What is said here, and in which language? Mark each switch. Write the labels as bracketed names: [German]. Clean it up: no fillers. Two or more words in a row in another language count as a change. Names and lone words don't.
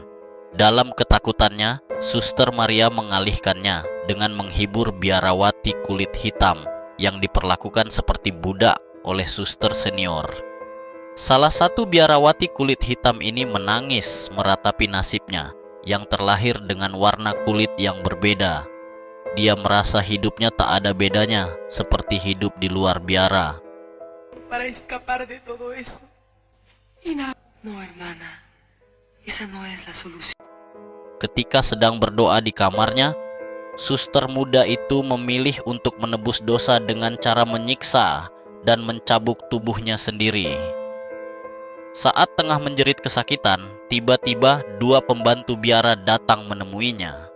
[Indonesian] Dalam ketakutannya, Suster Maria mengalihkannya dengan menghibur biarawati kulit hitam yang diperlakukan seperti budak oleh suster senior. Salah satu biarawati kulit hitam ini menangis meratapi nasibnya yang terlahir dengan warna kulit yang berbeda. Dia merasa hidupnya tak ada bedanya seperti hidup di luar biara. [Spanish] Para escapar de todo eso. No, hermana. Esa no es la solución. [Indonesian] Ketika sedang berdoa di kamarnya, suster muda itu memilih untuk menebus dosa dengan cara menyiksa dan mencabuk tubuhnya sendiri. Saat tengah menjerit kesakitan, tiba-tiba dua pembantu biara datang menemuinya.